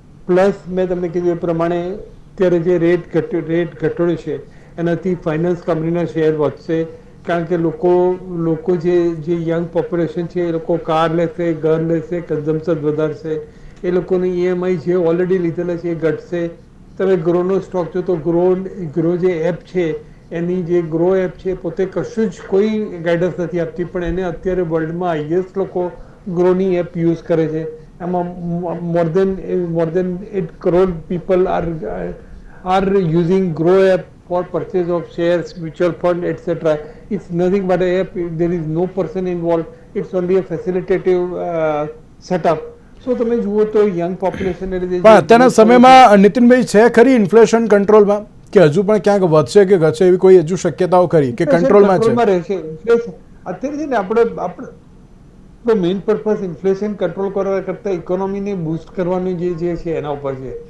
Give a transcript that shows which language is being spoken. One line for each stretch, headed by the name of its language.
Gujarati: Plus મેં તમને કીધું એ પ્રમાણે અત્યારે જે રેટ ઘટાડ્યો છે એનાથી ફાઇનાન્સ કંપનીના શેર વધશે, કારણ કે લોકો જે યંગ પોપ્યુલેશન છે એ લોકો કાર લેશે, ઘર લેશે, કન્ઝમ્પશન વધારશે, એ લોકોની EMI જે ઓલરેડી લીધેલા છે એ ઘટશે. તમે ગ્રોનો સ્ટોક જો તો ગ્રો જે એપ છે એની જે ગ્રો એપ છે પોતે કશું જ કોઈ ગાઈડન્સ નથી આપતી, પણ એને અત્યારે વર્લ્ડમાં હાઈએસ્ટ લોકો ગ્રોની એપ યુઝ કરે છે. એમાં
English: more than 8 crore people are using Grow app for purchase of shares, mutual fund, etc. It's nothing but a app. There is no person involved. It's only a facilitative setup.
Gujarati: So તમે જુઓ તો young population પણ અત્યારના સમયમાં નીતિનભાઈ છે ખરી inflation કંટ્રોલમાં કે હજુ પણ ક્યાંક વધશે કે ઘટશે એવી કોઈ હજુ શક્યતાઓ ખરી કે કંટ્રોલમાં છે? અત્યારે છે ને આપણે મેઇન પર્પઝ ઇન્ફ્લેશન કંટ્રોલ કરવા કરતાં ઇકોનોમીને બૂસ્ટ કરવાનું જે છે એના ઉપર છે.